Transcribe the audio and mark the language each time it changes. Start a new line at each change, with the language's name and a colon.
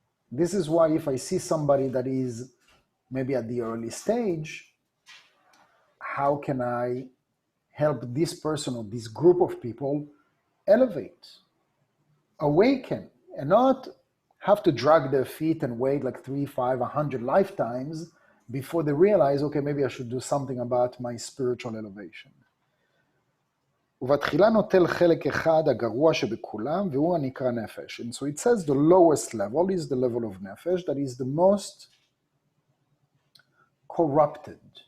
English: This is why if I see somebody that is maybe at the early stage, how can I help this person or this group of people elevate, awaken, and not have to drag their feet and wait like 3, 5, 100 lifetimes before they realize, okay, maybe I should do something about my spiritual elevation.
Hebrew: ובתחילה נוטל חלק אחד הגרוע שבכולם, והוא הנקרא נפש.
English: And so it says the lowest level is the level of nefesh, that is the most corrupted.